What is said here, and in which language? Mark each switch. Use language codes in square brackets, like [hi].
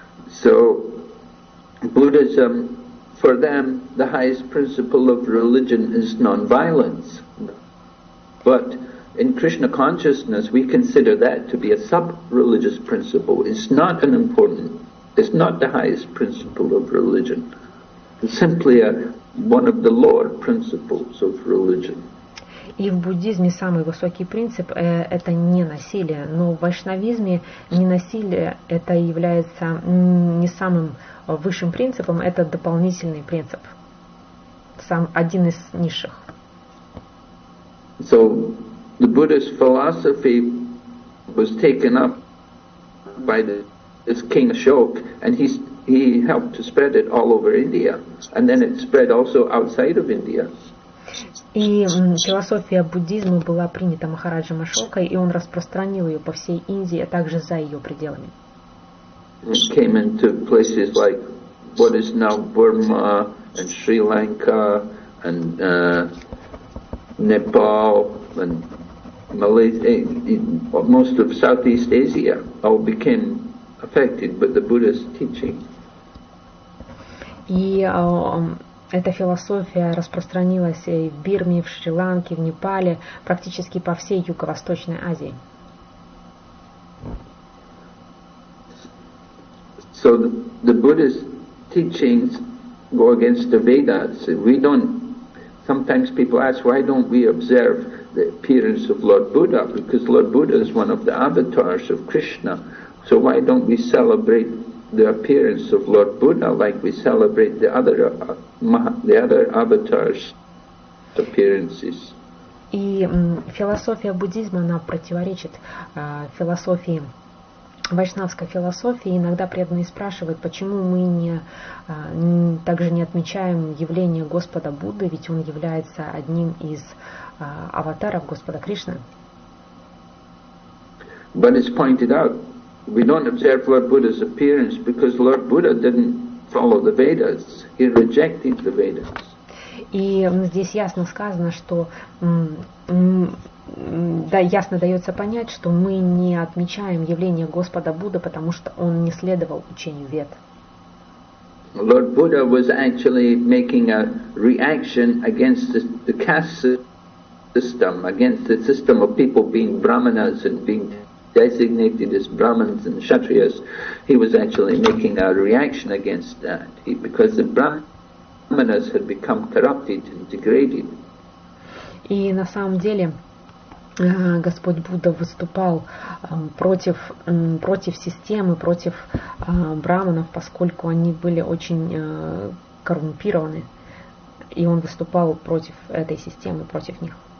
[en] So, Buddhism, for them, the highest principle of religion is non-violence. But in Krishna consciousness, we consider that to be a sub-religious principle. It's not the highest principle of religion. It's simply one of the lower principles of religion. [ru] И в буддизме самый высокий принцип это не насилие, но в вайшнавизме ненасилие это является не самым высшим принципом, это дополнительный принцип, один из низших. [en] So the Buddhist philosophy was taken up by this King Ashok, and he helped to spread it all over India, and then it spread also outside of India. [ru] И философия буддизма была принята Махараджем Ашокой, и он распространил ее по всей Индии, а также за ее пределами. [en] It came into places like what is now Burma and Sri Lanka and Nepal and Malaysia. Most of Southeast Asia all became affected with the Buddhist teaching. [ru] И эта философия распространилась и в Бирме, в Шри-Ланке, в Непале, практически по всей Юго-Восточной Азии. [en] So the Buddhist teachings go against the Vedas. Sometimes people ask, why don't we observe the appearance of Lord Buddha? Because Lord Buddha is one of the avatars of Krishna. So why don't we celebrate the appearance of Lord Buddha like we celebrate the other avatars' appearances? [ru] И философия буддизма, она противоречит философии, вайшнавской философии. Иногда преданные спрашивают, почему мы также не отмечаем явление Господа Будды, ведь он является одним из аватаров Господа Кришны. [en] But it's pointed out, we don't observe Lord Buddha's appearance because Lord Buddha didn't follow the Vedas. He rejected the Vedas. [ru] И здесь ясно сказано, что да, ясно дается понять, что мы не отмечаем явление Господа Будды, потому что он не следовал учению Вед. [en] Lord Buddha was actually making a reaction against the caste system, against the system of people being brahmanas and being designated as brahmins and kshatriyas. He was actually making a reaction against that, because the brahmanas had become corrupted and degraded. [ru] И на самом деле Господь Будда выступал против системы, против браманов, поскольку они были очень коррумпированы, и он выступал против этой системы, против них.